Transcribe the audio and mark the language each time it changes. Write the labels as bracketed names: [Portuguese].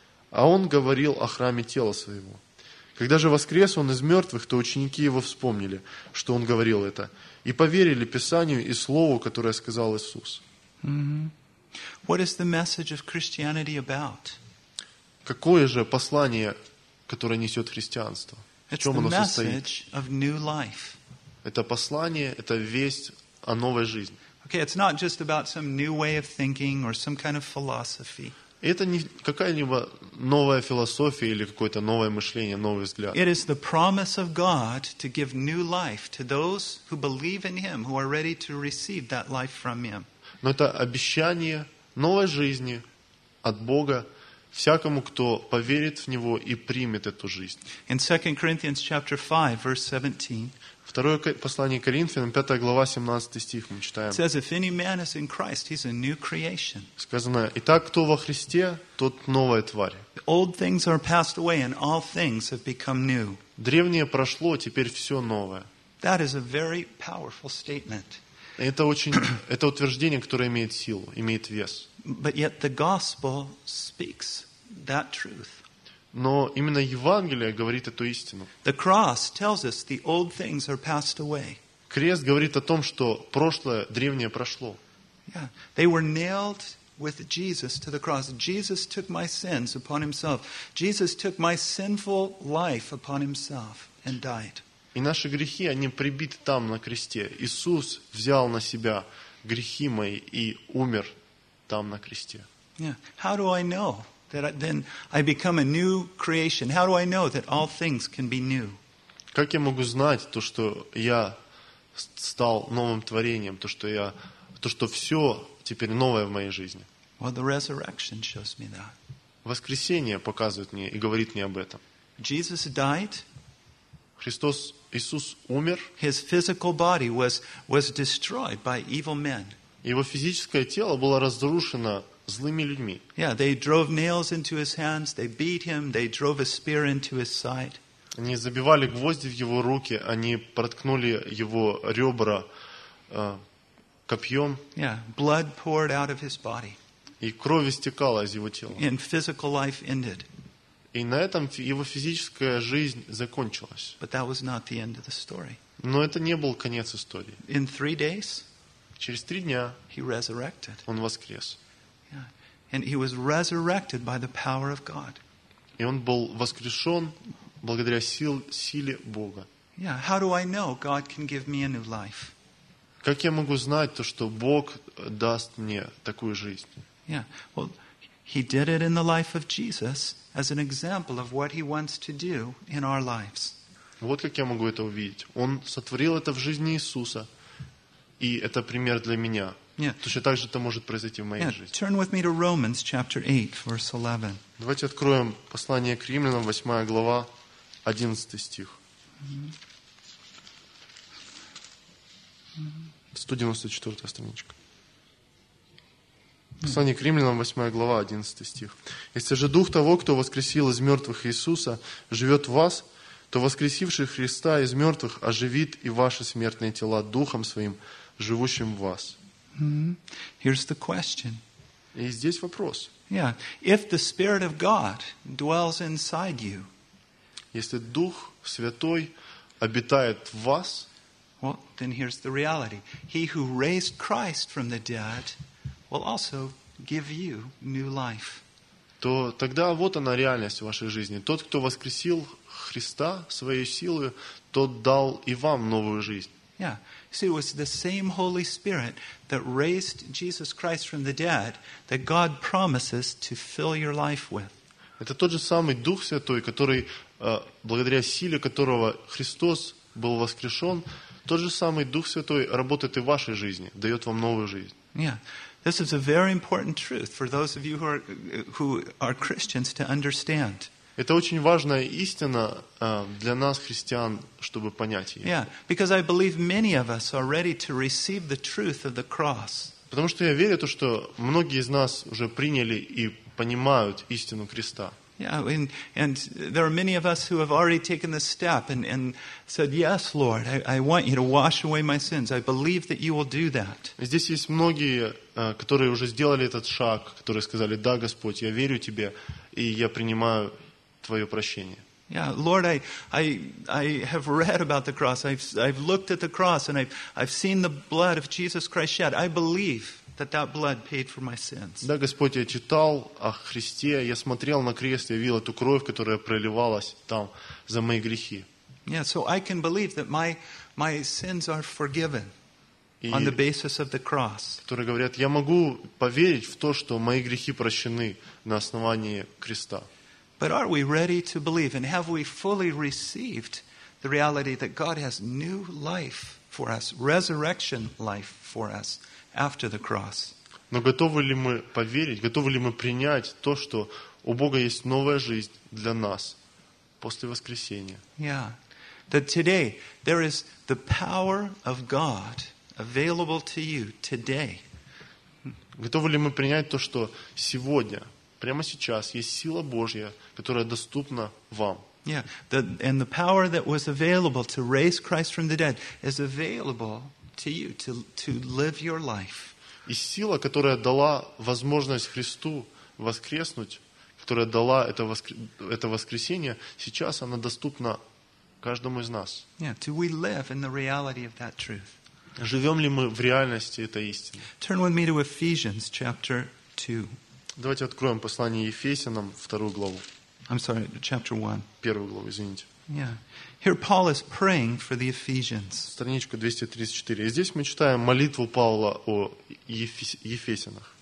[Russian] А он говорил о храме тела своего. Когда же воскрес он из мертвых, то ученики его вспомнили, что он говорил это, и поверили Писанию и Слову, которое сказал Иисус». [English] Mm-hmm. What is the message of Christianity about? [Russian] Какое же послание, которое несет христианство? В чем оно состоит? [English] It's the message of new life. [Russian] Это послание, это весть о новой жизни. [English] Okay, it's not just about some new way of thinking or some kind of philosophy. [Russian] Это не какая-либо новая философия или какое-то новое мышление, новый взгляд. [English] It is the promise of God to give new life to those who believe in Him, who are ready to receive that life from Him. [Russian] Но это обещание новой жизни от Бога всякому, кто поверит в Него и примет эту жизнь. [English] In 2 Corinthians chapter 5, verse 17. [Russian] Второе послание Коринфянам, 5 глава, 17 стих, мы читаем. [English] It says, if any man is in Christ, he's a new creation. [Russian] Сказано: «Итак, кто во Христе, тот новая тварь». [English] Old things are passed away and all things have become new. [Russian] Древнее прошло, теперь все новое. [English] That is a very powerful statement. [Russian] Это утверждение, которое имеет силу, имеет вес. [English] But yet the gospel speaks that truth. [Russian] Но именно Евангелие говорит эту истину. [English] The cross tells us the old things are passed away. [Russian] Крест говорит о том, что прошлое, древнее прошло. [English] Yeah. They were nailed with Jesus to the cross. Jesus took my sins upon himself. Jesus took my sinful life upon himself and died. [Russian] И наши грехи, они прибиты там на кресте. Иисус взял на себя грехи мои и умер там на кресте. [English] Yeah. How do I know that then I become a new creation? How do I know that all things can be new? [Russian] Как я могу знать то, что я стал новым творением, то что все теперь новое в моей жизни? [English] Well, the resurrection shows me that. [Russian] Воскресение показывает мне и говорит мне об этом. [English] Jesus died. [Russian] Христос, Иисус умер. [English] His physical body was destroyed by evil men. [Russian] Его физическое тело было разрушено злыми людьми. [English] Yeah, they drove nails into his hands, they beat him, they drove a spear into his side. [Russian] Они забивали гвозди в его руки, они проткнули его ребра копьем. [English] Yeah, blood poured out of his body. [Russian] И кровь истекала из его тела. [English] And physical life ended. [Russian] И на этом его физическая жизнь закончилась. [English] But that was not the end of the story. [Russian] Но это не был конец истории. [English] In 3 days, [Russian] через 3 дня, [English] he resurrected. [Russian] Он воскрес. [English] And he was resurrected by the power of God. [Russian] И он был воскрешен благодаря силе Бога. [English] Yeah, how do I know God can give me a new life? [Russian] Как я могу знать то, что Бог даст мне такую жизнь? [English] Yeah, well, he did it in the life of Jesus as an example of what he wants to do in our lives. [Russian] Вот как я могу это увидеть. Он сотворил это в жизни Иисуса, и это пример для меня. [English] Yeah. [Russian] Точно так же это может произойти в моей жизни. [English] Turn with me to Romans chapter 8, verse 11. [Russian] Давайте откроем послание к Римлянам, 8 глава, 11 стих. Mm-hmm. 194 страничка. Послание к Римлянам, 8 глава, 11 стих. «Если же Дух того, кто воскресил из мертвых Иисуса, живет в вас, то воскресивший Христа из мертвых оживит и ваши смертные тела Духом Своим, живущим в вас». [English] Here's the question. [Russian] И здесь вопрос. [English] Yeah. If the Spirit of God dwells inside you, [Russian] если Дух Святой обитает в вас, [English] well, then here's the reality. He who raised Christ from the dead will also give you new life. [Russian] То тогда вот она реальность в вашей жизни. Тот, кто воскресил Христа своей силой, тот дал и вам новую жизнь. [English] Yeah. See, it was the same Holy Spirit that raised Jesus Christ from the dead that God promises to fill your life with. [Russian] Это тот же самый Дух Святой, который, благодаря силе которого Христос был воскрешен, тот же самый Дух Святой работает и в вашей жизни, дает вам новую жизнь. [English] Yeah. This is a very important truth for those of you who are Christians to understand. [Russian] Это очень важная истина для нас, христиан, чтобы понять ее. [English] Yeah, because I believe many of us are ready to receive the truth of the cross. [Russian] Потому что я верю в то, что многие из нас уже приняли и понимают истину креста. [English] Yeah, and there are many of us who have already taken the step and said, "Yes, Lord, I want you to wash away my sins. I believe that you will do that." [Russian] Здесь есть многие, которые уже сделали этот шаг, которые сказали: "Да, Господь, я верю тебе, и я принимаю твое прощение." [English] Yeah, Lord, I have read about the cross. I've looked at the cross and I've seen the blood of Jesus Christ shed. I believe that blood paid for my sins. [Russian] Да, Господь, я читал о Христе, я смотрел на крест, я видел эту кровь, которая проливалась там за мои грехи. [English] Yeah, so I can believe that my sins are forgiven on the basis of the cross. [Russian] Которые говорят: "Я могу поверить в то, что мои грехи прощены на основании креста." [English] But are we ready to believe and have we fully received the reality that God has new life for us, resurrection life for us after the cross? [Russian] Но готовы ли мы поверить, готовы ли мы принять то, что у Бога есть новая жизнь для нас после воскресения? [English] Yeah. That today there is the power of God available to you today. [Russian] Готовы ли мы принять то, что сегодня, прямо сейчас, есть сила Божья, которая доступна вам? [English] Yeah, and the power that was available to raise Christ from the dead is available to you to live your life. [Russian] И сила, которая дала возможность Христу воскреснуть, которая дала это воскресение, сейчас она доступна каждому из нас. [English] Yeah, do we live in the reality of that truth? [Russian] Живем ли мы в реальности этой истины? [English] Turn with me to Ephesians chapter 2. [Russian] Давайте откроем послание Ефесянам, вторую главу. [English] I'm sorry, chapter 1. [Russian] Первую главу, извините. [English] Yeah. Here Paul is praying for the Ephesians. [Russian] Страничка 234. И здесь мы читаем молитву Павла о Ефесянах.